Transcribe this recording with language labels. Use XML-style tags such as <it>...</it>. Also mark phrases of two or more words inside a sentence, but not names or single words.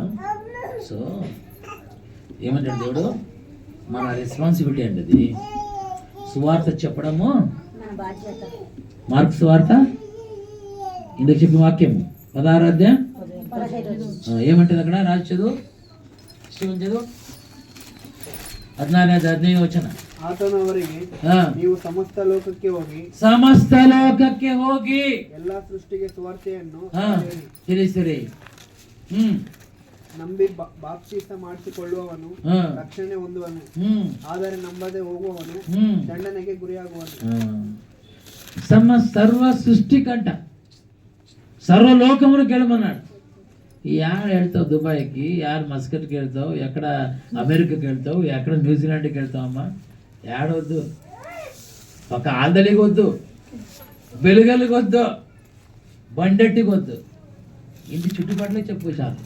<te>సో ఏమంటాడు దేవుడు, మన రెస్పాన్సిబిలిటీ అండి అది. సువార్త చెప్పడము మార్కు సువార్త ఇందుకు చెప్పిన వాక్యము 16వ అధ్యాయం ఏమంటుంది అక్కడ? రాజు చదువు, శివన్ చదువు. 14 ವಚನ.</te> <kn>ಆತನವರಿಗೆ ನೀವು ಸಮಸ್ತ ಲೋಕಕ್ಕೆ ಹೋಗಿ ಎಲ್ಲ ಸೃಷ್ಟಿಗೆ ಸುವಾರ್ತೆಯನ್ನು ತಿಳಿಸಿರಿ. ನಂಬಿ ಬಾಪ್ತಿಸ್ಮ ಮಾಡಿಸಿಕೊಳ್ಳುವವನು ರಕ್ಷಣೆ ಹೊಂದುವನು, ಆದರೆ ನಂಬದೆ ಹೋಗುವವನು ದಂಡನೆಗೆ ಗುರಿಯಾಗುವನು.</kn> <te>సర్వ సృష్టి కంట సర్వలోకములకు వెళ్ళమన్నాడు. యారు వెళ్తావు దుబాయ్కి, యారు మస్కట్కి వెళ్తావు, ఎక్కడ అమెరికాకి వెళ్తావు, ఎక్కడ న్యూజిలాండ్కి వెళ్తావమ్మా? ఏడవద్దు, ఒక ఆందలికి వద్దు, వెలుగలికి వద్దు, బండెట్టికి వద్దు, ఇంటి చుట్టుపక్కల చెప్పు చాలు.</te>